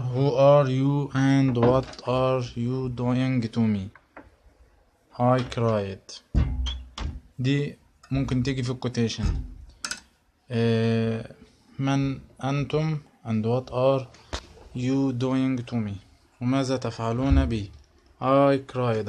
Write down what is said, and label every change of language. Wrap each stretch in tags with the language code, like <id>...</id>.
<en>who are you and what are you doing to me? I cried.</en> <ar>دي ممكن تيجي في الكوتيشن. من أنتم</ar> <en>and what are you doing to me؟</en> <ar>وماذا تفعلون بي؟</ar> <en>I cried.</en>